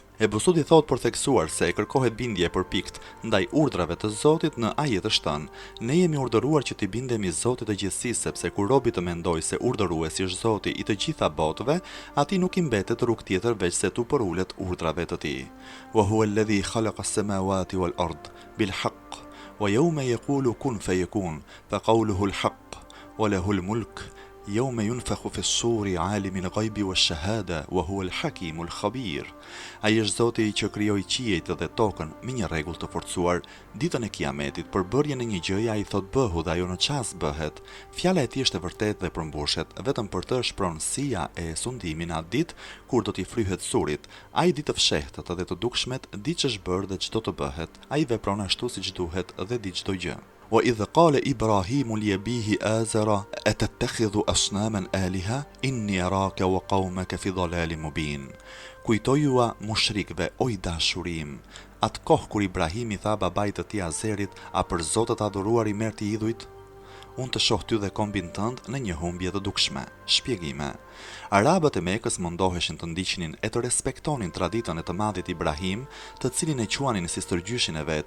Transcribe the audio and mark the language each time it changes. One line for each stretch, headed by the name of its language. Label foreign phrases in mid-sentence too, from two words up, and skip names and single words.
Albanian: Ebu Sudi thot për theksuar se kërkohet bindje përpikt ndaj urdhrave të Zotit në ajet është thënë: ne jemi urdhëruar që t'i bindemi Zotit të gjithësisë, sepse kur robi të mendoj se urdhëruesi është Zoti i të gjitha botëve, atij nuk i mbetet rrugë tjetër veç se tu përulet urdhrave të tij.
Arabic: وهو الذي خلق السماوات والأرض بالحق ويوم يقول كن فيكون فقوله الحق وله الملك يوم ينفخ في الصور عالم الغيب والشهادة وهو الحكيم الخبير.
Albanian: Ai është Zoti që krijoi qiejt dhe tokën me një rregull të forcuar. Ditën e Kiametit, për bërjen e një gjëje ai thot bëhu dhe ajo në çast bëhet. Fjala e tij është e vërtetë dhe përmbushet. Vetëm për të shpronësia e sundimit në atë ditë kur do t'i fryhet surit. Ai di të fshehtët dhe të dukshmet, di ç'është bërë dhe ç'do të bëhet. Ai vepron ashtu siç duhet dhe di çdo gjë.
Arabic: وإذ قال إبراهيم لأبيه آزر أتتخذ أصناما آلهة إني أراك وقومك في ضلال مبين.
Albanian: Kujtojua mushrikve, oj dashurim, atë kohë kur Ibrahimi tha babait të tij Azerit: a për zotët adhuruar i merr ti idhujt? Unë të shoh ty dhe kombin tënd në një humbje të dukshme. Shpjegime. Arabët e Mekës mundoheshin të ndiqnin e të respektonin traditën e të madhit Ibrahim, të cilin e quanin si stërgjyshin e vet.